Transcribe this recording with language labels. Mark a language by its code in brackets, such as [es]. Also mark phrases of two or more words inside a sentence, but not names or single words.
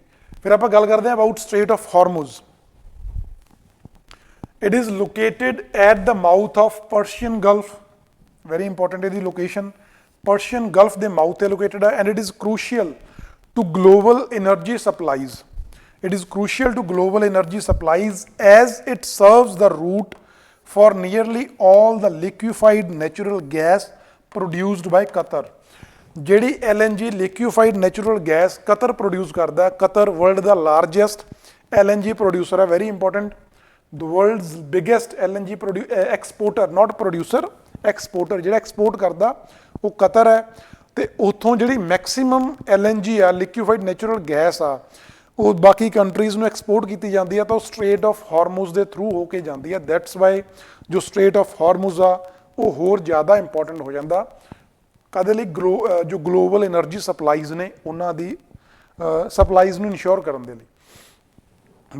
[pa] ਫਿਰ ਆਪਾਂ ਗੱਲ ਕਰਦੇ ਹਾਂ ਅਬਾਊਟ ਸਟ੍ਰੇਟ ਆਫ ਹਾਰਮੂਜ਼। [en] it is located at the mouth of Persian Gulf, very important [pa] ਇਹਦੀ ਲੋਕੇਸ਼ਨ ਪਰਸ਼ੀਅਨ ਗਲਫ ਦੇ ਮਾਊਥ ਤੇ ਲੋਕੇਟਡ ਹੈ। [en] and it is crucial to global energy supplies. It is crucial to global energy supplies as it serves the route for nearly all the liquefied natural gas produced by Qatar. [pa] ਜਿਹੜੀ LNG [en] liquefied natural gas [pa] ਕਤਰ ਪ੍ਰੋਡਿਊਸ ਕਰਦਾ, ਕਤਰ ਵਰਲਡ ਦਾ ਲਾਰਜੈਸਟ LNG ਪ੍ਰੋਡਿਊਸਰ ਹੈ, [en] very important, the world's biggest LNG exporter, not producer, exporter, [pa] ਜਿਹੜਾ ਐਕਸਪੋਰਟ ਕਰਦਾ ਉਹ ਕਤਰ ਹੈ। ਤੇ ਉੱਥੋਂ ਜਿਹੜੀ ਮੈਕਸੀਮਮ LNG ਆ, [en] liquefied natural gas [pa] ਆ, ਉਹ ਬਾਕੀ ਕੰਟਰੀਜ਼ ਨੂੰ ਐਕਸਪੋਰਟ ਕੀਤੀ ਜਾਂਦੀ ਆ ਤਾਂ ਉਹ ਸਟ੍ਰੇਟ ਆਫ ਹਾਰਮੂਜ਼ ਦੇ ਥਰੂ ਹੋ ਕੇ ਜਾਂਦੀ ਆ। [en] that's why [pa] ਜੋ ਸਟ੍ਰੇਟ ਆਫ ਹਾਰਮੂਜ਼ ਆ ਉਹ ਹੋਰ ਜ਼ਿਆਦਾ ਇੰਪੋਰਟੈਂਟ ਹੋ ਜਾਂਦਾ ਕਦੇ ਲਈ ਜੋ [en] global energy supplies [pa] ਨੇ ਉਹਨਾਂ ਦੀ ਸਪਲਾਈਜ਼ ਨੂੰ ਇਨਸ਼ੋਰ ਕਰਨ ਦੇ ਲਈ।